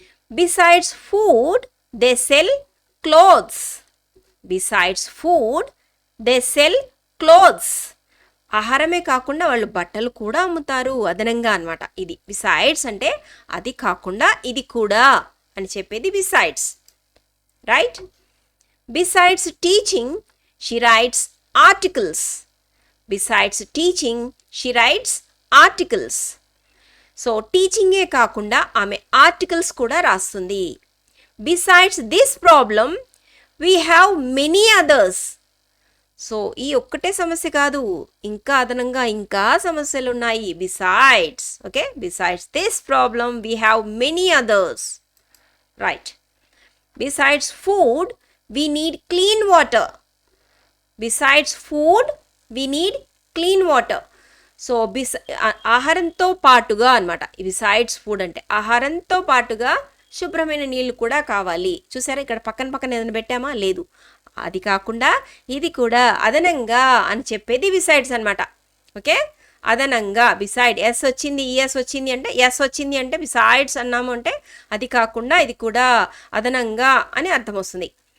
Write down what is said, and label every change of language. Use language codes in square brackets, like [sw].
[en] Besides food they sell clothes. Besides food they sell clothes. [te] ఆహారమే కాకుండా వాళ్ళు బట్టలు కూడా అమ్ముతారు అదనంగా అనమాట. ఇది బిసైడ్స్ అంటే అది కాకుండా ఇది కూడా అని చెప్పేది besides, right. [en] Besides teaching, she writes articles. Besides teaching, she writes articles. [te] So టీచింగే కాకుండా ఆమె ఆర్టికల్స్ కూడా రాస్తుంది. [en] Besides this problem, we have many others. [te] So ఈ ఒక్కటే సమస్య కాదు, ఇంకా అదనంగా ఇంకా సమస్యలు ఉన్నాయి. [en] Besides, okay, besides this problem, we have many others, right. Besides food, we need clean water. Besides food, we need clean water. [te] So ఆహారంతో పాటుగా అనమాట. బిసైడ్స్ ఫుడ్ అంటే ఆహారంతో పాటుగా శుభ్రమైన నీళ్ళు కూడా కావాలి. చూసారా, ఇక్కడ పక్కన పక్కన ఏదైనా పెట్టామా, లేదు. అది కాకుండా ఇది కూడా అదనంగా అని చెప్పేది బిసైడ్స్ అనమాట. ఓకే, అదనంగా బిసైడ్. ఎస్ వచ్చింది, ఈఎస్ వచ్చింది అంటే, ఎస్ వచ్చింది అంటే బిసైడ్స్ అన్నాము అంటే అది కాకుండా ఇది కూడా అదనంగా అని అర్థం వస్తుంది.